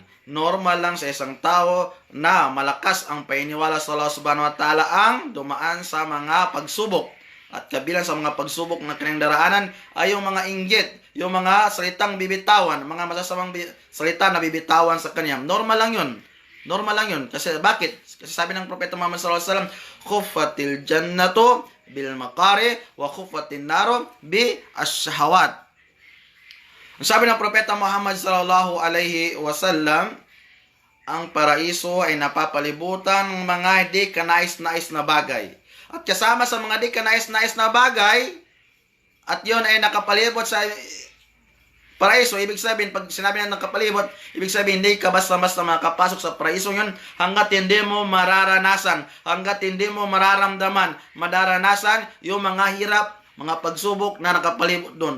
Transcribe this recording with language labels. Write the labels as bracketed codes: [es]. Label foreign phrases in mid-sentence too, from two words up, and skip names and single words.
[tl] Normal lang sa isang tao na malakas ang painiwala sa Allah [ar] سبحانه وتعالى [tl] ang dumaan sa mga pagsubok. At kabilang sa mga pagsubok na kanyang daraanan ay yung mga inggit, yung mga salitang bibitawan, mga masasamang salita na bibitawan sa kanya. Normal lang yun. Normal lang yun. Kasi bakit? Kasi sabi ng Propeta Muhammad [ar] صلى الله عليه وسلم, "حفت الجنة بالمكاره وحفت النار بالشهوات." [tl] Ang sabi ng Propeta Muhammad [ar] صلى الله عليه وسلم, [tl] ang paraiso ay napapalibutan ng mga di kanais-nais na bagay. At kasama sa mga di kanais-nais na bagay, at yon ay nakapalibot sa paraiso, ibig sabihin, pag sinabi na nakapalibot, ibig sabihin, hindi ka basta-basta makapasok sa paraiso yun hanggat hindi mo mararanasan, hanggat hindi mo mararamdaman, madaranasan yung mga hirap, mga pagsubok na nakapalibot doon.